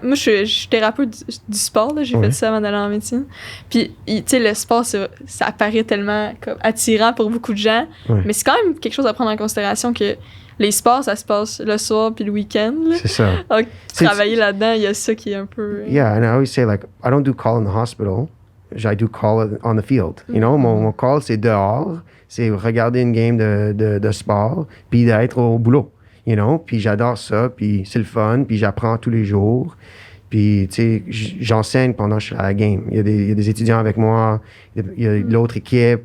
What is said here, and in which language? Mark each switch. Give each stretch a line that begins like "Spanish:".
French: Moi, je suis thérapeute du sport. Là. J'ai fait ça avant d'aller en médecine. Puis, tu sais, le sport, ça apparaît tellement comme attirant pour beaucoup de gens. Ouais. Mais c'est quand même quelque chose à prendre en considération que les sports, ça se passe le soir puis le week-end. Là. C'est ça. Donc, travailler là-dedans, il y a ça qui est un peu...
English: Yeah, and I always say, like, I don't do call in the hospital. I do call on the field.
French: Mon call, c'est dehors. C'est regarder une game de sport puis d'être au boulot. Puis j'adore ça. Puis c'est le fun. Puis j'apprends tous les jours. Puis, tu sais, j'enseigne pendant que je suis à la game. Il y a des étudiants avec moi. Il y a l'autre équipe.